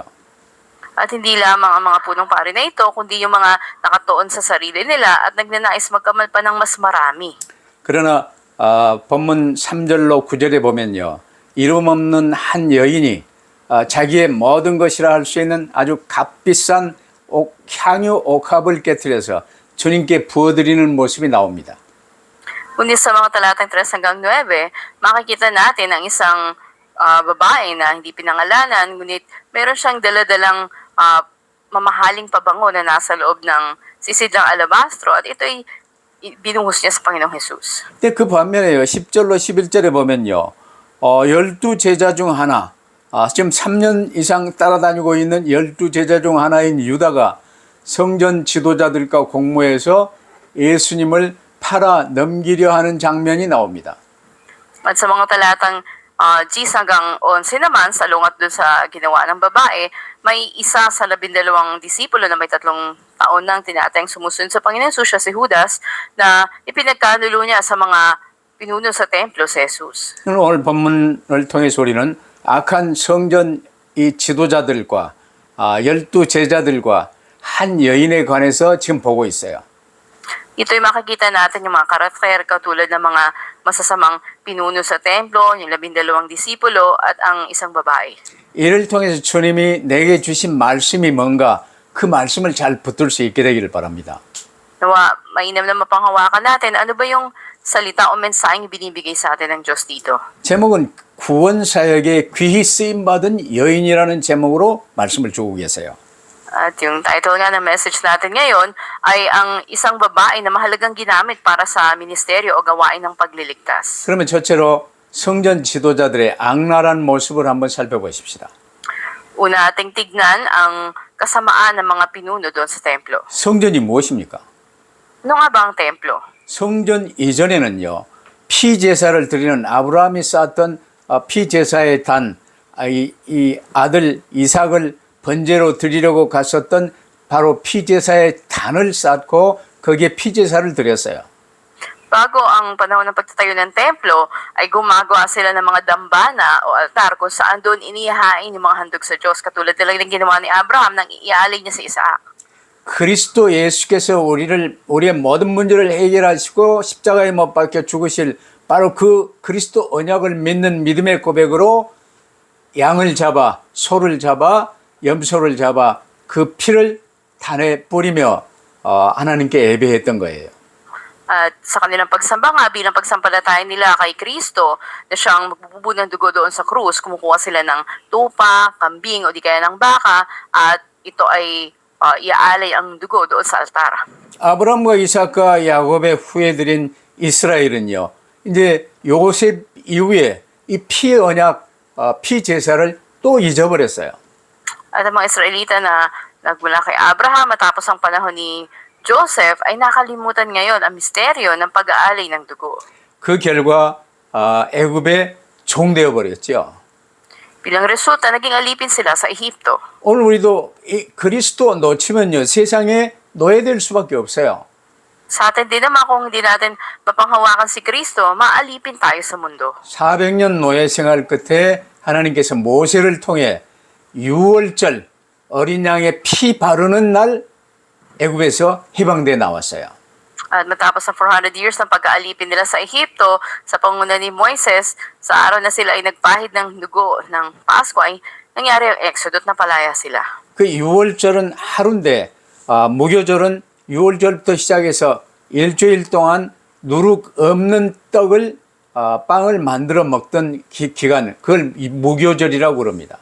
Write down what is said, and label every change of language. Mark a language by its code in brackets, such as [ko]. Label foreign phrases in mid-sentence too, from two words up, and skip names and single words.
[tl] At hindi lamang ang mga punong pari na ito, kundi yung mga nakatuon sa sarili nila at nagnanais magkamal pa ng mas marami. [ko] 그러나 본문 3절로 9절에 보면요. 이름 없는 한 여인이 자기의 모든 것이라 할 수 있는 아주 값비싼 향유 옥합을 깨뜨려서 주님께 부어드리는 모습이 나옵니다. [tl] Ngunit sa mga talatang 3 hanggang 9, makikita natin ang isang babae na hindi pinangalanan, ngunit meron siyang daladalang mamahaling pabango na nasa loob ng sisidlang alabastro at ito'y binuhos niya sa Panginoong Jesus. [ko] 근데 그 반면에요. 10절로 11절에 보면요. 12제자 중 하나, 지금 3년 이상 따라다니고 있는 12제자 중 하나인 유다가 성전 지도자들과 공모해서 예수님을 팔아 넘기려 하는 장면이 나옵니다. [tl] At sa mga talatang 10 hanggang 11 naman, salungat dun sa ginawa ng babae, may isa sa 12 disipulo na may 3 taon nang tinatayang sumusunod sa Panginoon Jesus, siya si Judas, na ipinagkanulo niya sa mga pinuno sa templo si Jesus. [ko] 오늘 본문을 통해서 우리는 악한 성전 이 지도자들과 12제자들과 한 여인에 관해서 지금 보고 있어요. [tl] Ito'y makikita natin yung mga karakter katulad ng mga masasamang pinuno sa templo, yung 12 disipulo at ang isang babae. [ko] 이를 통해서 주님이 내게 주신 말씀이 뭔가 그 말씀을 잘 붙들 수 있게 되기를 바랍니다. [tl] Nawa, mainam na mapanghawakan natin, ano ba yung salita o mensaheng binibigay sa atin ng Diyos dito? [ko] 제목은 구원사역에 귀히 쓰임받은 여인이라는 제목으로 말씀을 주고 계세요. [tl] At yung title nga ng message natin ngayon ay ang isang babae na mahalagang ginamit para sa ministeryo o gawain ng pagliligtas. [ko] 그러면 첫째로 성전 지도자들의 악랄한 모습을 한번 살펴보십시다. [tl] Una ating tignan ang kasamaan ng mga pinuno doon sa templo. [ko] 성전이 무엇입니까? [tl] Ano nga ba ang templo? [ko] 성전 이전에는요, 피제사를 드리는 아브라함이 쌓았던 피제사의 단, 이 아들 이삭을 번제로 드리려고 갔었던 바로 피제사의 단을 쌓고 거기에 피제사를 드렸어요. [tl] Bago ang panahon ng pagtatayo ng templo, ay gumagawa sila ng mga dambana o altar kung saan doon inihain yung mga handog sa Diyos. Katulad nila ng ginawa ni Abraham nang iaalay niya sa Isaac. [ko] 그리스도 예수께서 우리의 모든 문제를 해결하시고 십자가에 못 박혀 죽으실 바로 그 그리스도 언약을 믿는 믿음의 고백으로 양을 잡아 소를 잡아 염소를 잡아 그 피를 단에 뿌리며 하나님께 예배했던 거예요. [tl] At sa kanilang pagsamba nga bilang pagsampalataya nila kay Kristo na siyang magbububo ng dugo doon sa krus, kumukuha sila ng tupa, kambing o di kaya ng baka at ito ay iaalay ang dugo doon sa altar. [ko] 아브라함과 이삭과 야곱의 후예들인 이스라엘은요, 이제 요셉 이후에 이 피의 언약, 피 제사를 또 잊어버렸어요. [tl] At ang mga Israelita na nagmula kay Abraham matapos ang panahon ni Joseph ay nakalimutan ngayon ang misteryo ng pag-aalay ng dugo. [ko] 그 결과 애굽에 종되어 버렸죠. [tl] Bilang resulta, naging alipin sila sa Ehipto. [ko] 오늘 우리도 이 그리스도 놓치면요, 세상에 노예될 수밖에 없어요. [tl] Sa atin din naman kung hindi natin mapanghawakan si Kristo, maalipin tayo sa mundo. [ko] 400년 노예 생활 끝에 하나님께서 모세를 통해 유월절 어린 양의 피 바르는 날 애굽에서 해방돼 나왔어요. [tl] At matapos ang 400 years ng pag-aalipin nila sa Ehipto, sa panguna ni Moises, sa araw na sila ay nagpahid ng dugo ng Pasko ay nangyari ang Exodus na palaya sila. [ko] 그 유월절은 하루인데 무교절은 유월절부터 시작해서 일주일 동안 누룩 없는 떡을 빵을 만들어 먹던 기간, 그걸 무교절이라고 그럽니다.